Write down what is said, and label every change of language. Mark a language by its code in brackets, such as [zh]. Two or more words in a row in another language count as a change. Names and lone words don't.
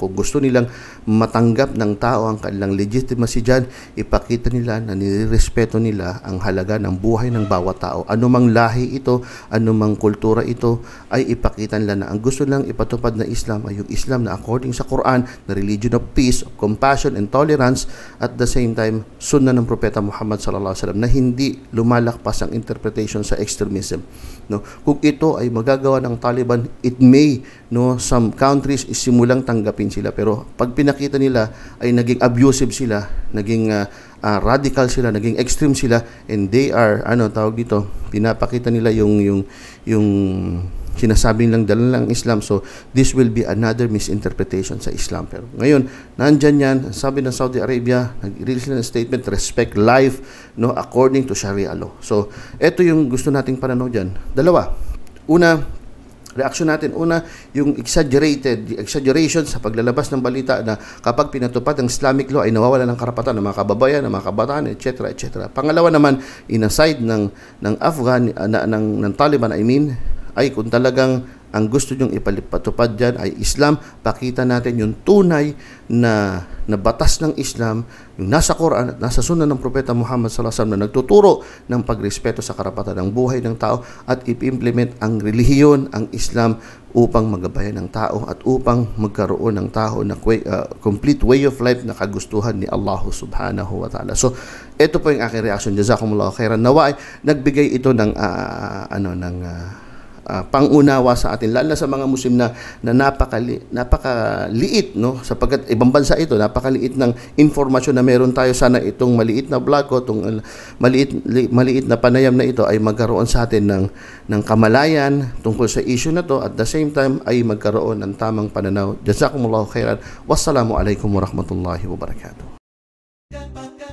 [tl] Kung gusto nilang matanggap ng tao ang kanilang legitimacy dyan, ipakita nila na nirespeto nila ang halaga ng buhay ng bawat tao. Anumang lahi ito, anumang kultura ito, ay ipakita nila na ang gusto lang ipatupad na Islam ay yung Islam na according sa Quran, na [en] religion of peace, of compassion, and tolerance, at the same time, [tl] sunnah ng Propeta Muhammad [ar] صلى الله عليه وسلم, [tl] na hindi lumalakpas ang interpretation sa extremism, no. Kung ito ay magagawa ng Taliban, [en] it may, [tl] no, [en] some countries [tl] simulang tanggapin sila, pero pag pinakita nila ay naging abusive sila, naging radical sila, naging extreme sila, [en] and they are [tl] tawag dito, pinapakita nila yung sinasabing lang dala lang Islam. [en] So this will be another misinterpretation [tl] sa Islam. Pero ngayon, nandyan yan, sabi ng Saudi Arabia, nag-release ng statement, [en] respect life, [tl] no, [en] according to Sharia law. [tl] So ito yung gusto nating pananaw dyan. Dalawa. Una, reaksyon natin. Una, yung exaggeration sa paglalabas ng balita na kapag pinatupad ang [en] Islamic law [tl] ay nawawala ng karapatan ng mga kababayan, ng mga kabataan, etc. etc. Pangalawa naman, [en] in a side [tl] ng Taliban, ay kung talagang ang gusto nyong ipatupad dyan ay Islam, pakita natin yung tunay na batas ng Islam, yung nasa Quran at nasa sunnah ng Propeta Muhammad [ar] صلى الله عليه وسلم [tl] na nagtuturo ng pagrespeto sa karapatan ng buhay ng tao at i-implement ang relihiyon, ang Islam, upang magabayan ng tao at upang magkaroon ng tao ng [en] complete way of life [tl] na kagustuhan ni Allah [ar] سبحانه وتعالى. [tl] So, ito po yung aking reaction. [ar] جزاكم الله خيرا. [tl] Nawa ay nagbigay ito ng pangunawa sa atin, lalo na sa mga Muslim na napakaliit, no, sapagkat ibang bansa ito, napakaliit ng informasyon na meron tayo. Sana itong maliit na vlog ko, itong maliit na panayam na ito ay magkaroon sa atin ng kamalayan tungkol sa issue na to, [en] at the same time [tl] ay magkaroon ng tamang pananaw. [ar] جزاكم الله خيرا. والسلام عليكم ورحمة الله وبركاته.